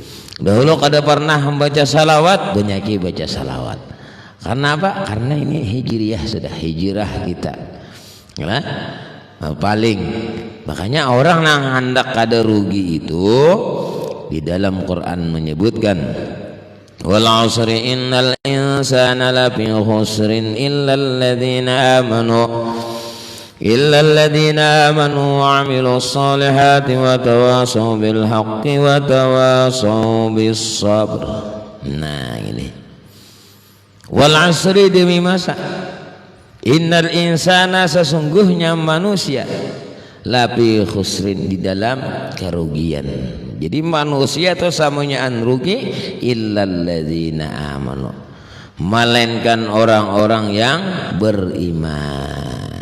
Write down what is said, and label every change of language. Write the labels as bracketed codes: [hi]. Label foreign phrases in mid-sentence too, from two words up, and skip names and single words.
[bjn] Dahulu kada pernah membaca salawat, banyaki baca salawat. Karena apa? Karena ini hijriah, sudah hijrah kita. Ya? Paling makanya orang yang hendak kada rugi itu di dalam Quran menyebutkan [ar] والعصر إن الإنسان لفي خسر إلا الذين آمنوا وعملوا الصالحات وتواصوا بالحق وتواصوا بالصبر. [bjn] Nah, ini [ar] والعصر [bjn] demi masa. [ar] إن الإنسان [bjn] sesungguhnya manusia [ar] لفي خسر [bjn] di dalam kerugian. Jadi manusia itu samanya rugi [ar] إلا الذين آمنوا, [bjn] melainkan orang-orang yang beriman.